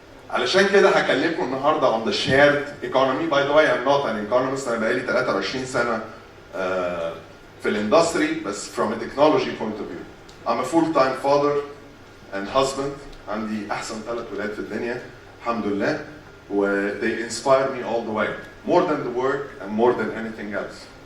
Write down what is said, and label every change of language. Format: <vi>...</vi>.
<en>علشان كده هكلمكم النهارده on the shared economy. By the way, I'm not an economist.</en> <ar>أنا بقالي 23 سنة في الاندستري بس from a technology point of view.</ar> <en>I'm a full-time father and husband.</en> <ar>عندي أحسن 3 ولاد في الدنيا الحمد لله.</ar> <en>They inspire me all the way. More than the work and more than anything else.</en>